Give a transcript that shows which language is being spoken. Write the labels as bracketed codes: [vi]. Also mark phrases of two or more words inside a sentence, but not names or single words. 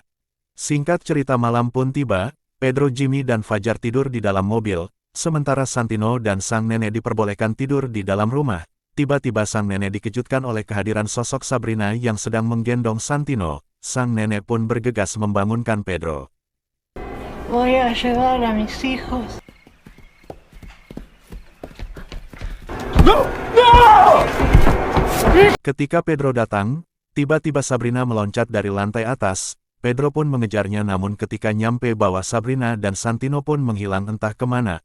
[id] Singkat cerita malam pun tiba, Pedro, Jimmy dan Fajar tidur di dalam mobil, sementara Santino dan sang nenek diperbolehkan tidur di dalam rumah. Tiba-tiba sang nenek dikejutkan oleh kehadiran sosok Sabrina yang sedang menggendong Santino. Sang nenek pun bergegas membangunkan Pedro. [es] Voy a llevar a mis hijos. [id] Ketika Pedro datang, tiba-tiba Sabrina meloncat dari lantai atas. Pedro pun mengejarnya namun ketika nyampe bawah Sabrina dan Santino pun menghilang entah kemana.